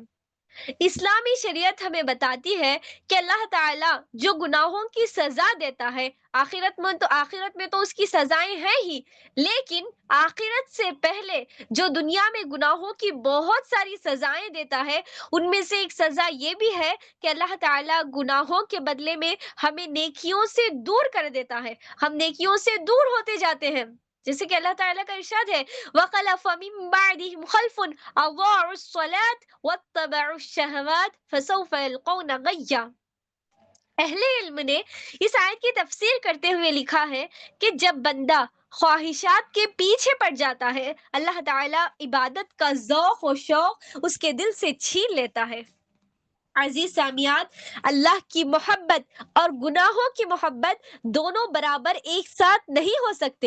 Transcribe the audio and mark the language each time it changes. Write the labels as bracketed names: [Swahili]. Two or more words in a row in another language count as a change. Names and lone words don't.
[Urdu] اسلامی شریعت ہمیں بتاتی ہے کہ اللہ تعالیٰ جو گناہوں کی سزا دیتا ہے، آخرت میں تو اس کی سزائیں ہیں ہی، لیکن آخرت سے پہلے جو دنیا میں گناہوں کی بہت ساری سزائیں دیتا ہے، ان میں سے ایک سزا یہ بھی ہے کہ اللہ تعالیٰ گناہوں کے بدلے میں ہمیں نیکیوں سے دور کر دیتا ہے. ہم نیکیوں سے دور ہوتے جاتے ہیں. جیسے کہ اللہ تعالیٰ کا ارشاد ہے, [Arabic] وخلف من بعدهم خلف أضاعوا الصلاة واتبعوا الشهوات فسوف يلقون غيا. [Urdu] اہلِ علم نے اس آیت کی تفسیر کرتے ہوئے لکھا ہے کہ جب بندہ خواہشات کے پیچھے پڑ جاتا ہے، اللہ تعالیٰ عبادت کا ذوق اور شوق اس کے دل سے چھین لیتا ہے. عزیز سامعات، اللہ کی محبت اور گناہوں کی محبت دونوں برابر ایک ساتھ نہیں ہو سکتے.